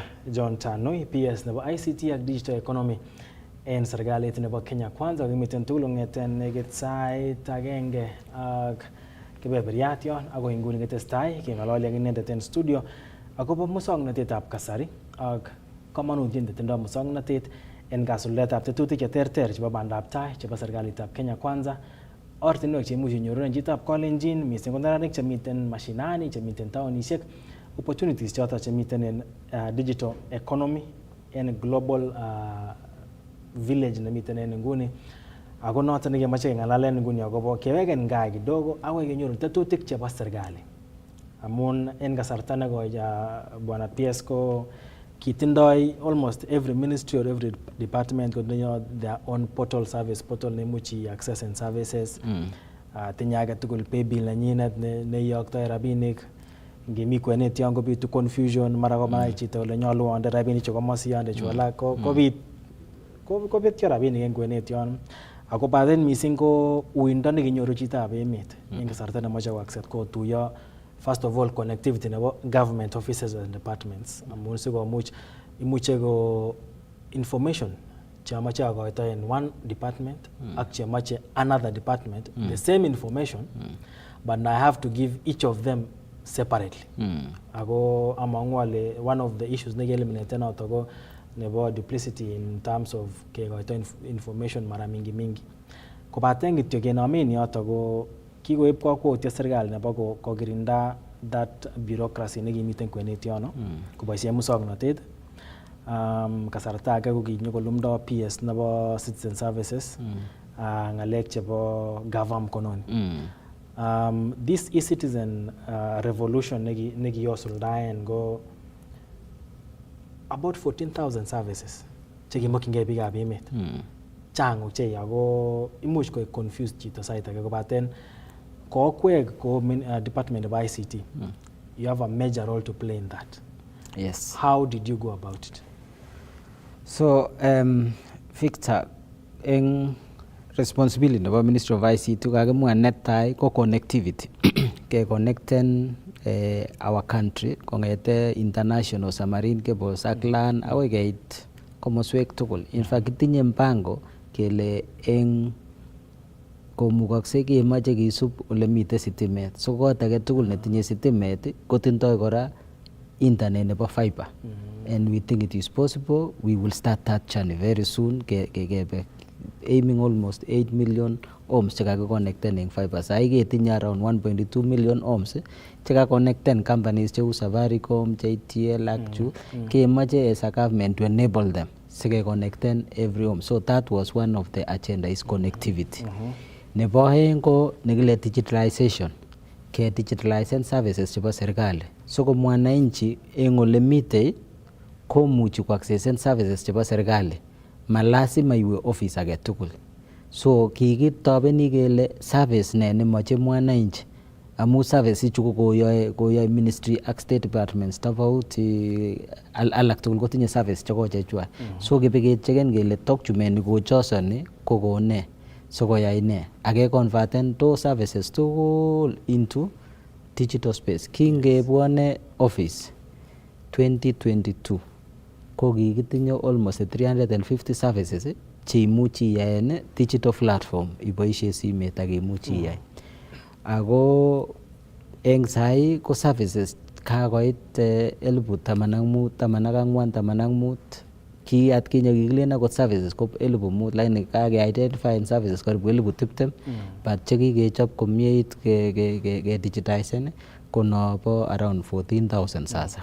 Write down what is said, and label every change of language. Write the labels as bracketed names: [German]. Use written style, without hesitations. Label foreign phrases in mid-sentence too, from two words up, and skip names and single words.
[Kalenjin] John Tanui PS nebo ICT ak [English] digital economy [Kalenjin] en serikalit nebo Kenya Kwanza kimiten tugul kong'eten nekit sait agenge ak kebeberiat yon ako inguni ketestai keng'ololi ak inendet en studio akobo muswoknotetab kasari ak komonutiet netindoi muswoknotet en kasuldaetab tetutik cheterter chebo bandaptai chebo serikalitab Kenya Kwanza. Ortinwek cheimuch inyorunen chitab kolenjin mising ko neranik chemiten mashinani chemiten taonisiek opportunities choton chemiten en [English] digital economy [Kalenjin] en [English] global village [Kalenjin] nemiten en nguni ako noton nekemoche keng'alalen nguni akobo keweken gaa kidogo akoi kenyoru tetutik chebo serikali amun en kasarta nekoi bwana PS ko kitindoi [English] almost every ministry or every department [Kalenjin] kotinyo [English] their own portal service portal [Kalenjin] neimuchi [English] access and services [Kalenjin] tinye age tugul [English] pay bill [Kalenjin] nenyinet neiyoktoi rabinik ngemi kwenet yon kobitu confusion mara komanai chito ole nyolu onde rabinik chekomosi onde chu alak kobetyo rabinik en kwenet yon ako baden mising ko uindo nekinyoru chitab emet en kasarta nemoche koaccess kotuyo [English] first of all connectivity [Kalenjin] nebo [English] government offices and departments [Kalenjin] amun sikomuch imuche ko information chemoche akoito en [English] one department [Kalenjin] ak chemoche [English] another department the same information but I have to give each of them separately [Kalenjin] ako among'u ale [English] one of the issues [Kalenjin] nekieliminate noto ko nebo duplicity [English] in terms of [Kalenjin] kekoito information mara mingi kobaten kityo kenomen yoto ko kikoib kakwautiet serikali nebo kokirinda [English] that bureaucracy [Kalenjin] nekimiten kwenet yono koboisien muswoknotet kasarta age ko kinyokolumdo PS nebo [English] citizen services [Kalenjin] ng'alek chebo gavam kononi [English] this e-citizen revolution [Kalenjin] nekiyosuldaen ko [English] about 14,000 services [Kalenjin] chekimokyingei biikab emet chang ochei ako imuch koik confused chito sait age kobaten kokwek ko [English] department of ICT you have a major role to play in that. Yes. How did you go about it? So Victor, [Kalenjin] en responsibility nebo Ministry of ICT kakimwa netai ko connectivity ke connecten [English] our country [Kalenjin] kongete [English] international submarine cables [Kalenjin] ak land akoi keit komoswek tugul. [English] In fact [Kalenjin] kitinye mpango kele eng komukakse kemoche kisub ole mite sitimet. So kot age tugul netinye sitimet kotindoi kora internet nebo fiber. [English] And we think it is possible. We will start that journey very soon. Aiming almost 8 million homes [Kalenjin] chekakiconnecten eng fiber. Sai ketinye [English] around 1.2 million homes [Kalenjin] chekaconnecten companies cheu Safaricom, JTL ak chu. [English] Kemoche as a government to enable them sikeconnecten every home. So that was one of the agenda is connectivity. [Kalenjin] Nebo aeng ko nekile digitalization. Ke digitalizen services chebo serikali. So ko mwananchi eng ole mitei komuchi kuaccesen services chebo serikali. Malasima iwe office age tugul. So kikitobeni kele service ne nemoche mwananchi amu service ichu ko koyoe ministry ak [English] state departments [Kalenjin] tofauti alak tugul kotinye service chekochechwa. So kibikecheken kele document kochosoni kokone sikoyai ne ake converten [English] those services [Kalenjin] tugul [English] into digital space. [Kalenjin] Kingebwane office 2022 ko kikitinye [English] almost 350 services [Kalenjin] cheimuchi iyaen [English] digital platform [Kalenjin] iboishe simet ak imuchi iyai. Ako eng sai ko services kakoit 15,000 ki atkinye kikilen akot services ko 5,000 lakini kake-identify services karibu 20,000 but chekikechop komieit ke digitizen ko nobo around 14,000 sasa.